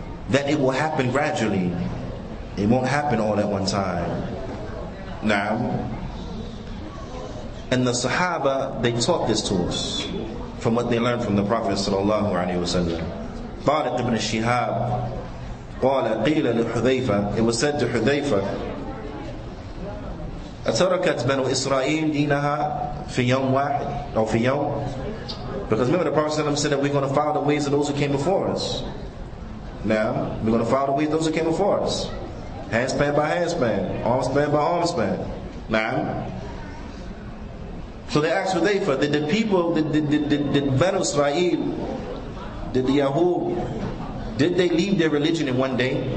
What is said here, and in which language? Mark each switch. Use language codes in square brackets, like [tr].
[en] That it will happen gradually. It won't happen all at one time. Now, and the Sahaba, they taught this to us from what they learned from the Prophet sallallahu alaihi wasallam. [ar] Tariq ibn Shihab قال قيل لحذيفة, [en] it was said to Hudhayfa, [ar] أتركت بنو إسرائيل دينها في يوم واحد أو في يوم? [en] Because remember the Prophet ﷺ said that we're going to follow the ways of those who came before us. Now we're going to follow the ways of those who came before us. Handspan by handspan, armspan by armspan. Now, so they asked Hudhayfa, did the people, did Banu Israel, did the Yahud, did they leave their religion in one day?